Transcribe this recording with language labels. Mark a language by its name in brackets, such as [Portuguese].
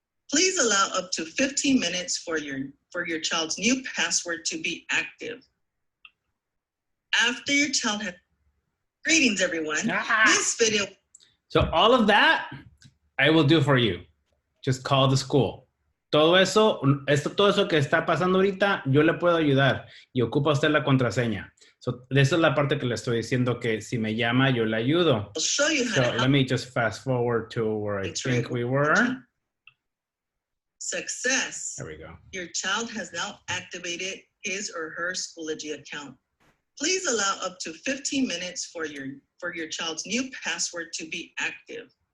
[English] Please allow up to 15 minutes for your child's new password to be active. After your child has, greetings everyone. This video. So all of that, I will do for you. Just call the school. [Spanish] Todo eso que está pasando ahorita, yo le puedo ayudar y ocupa usted la contraseña. So, esa es la parte que le estoy diciendo que si me llama, yo le ayudo. [English] I'll show you how So to help. let me just fast forward to where I think we were. Success. There we go. Your child has now activated his or her Schoology account. Please allow up to 15 minutes for your child's new password to be active.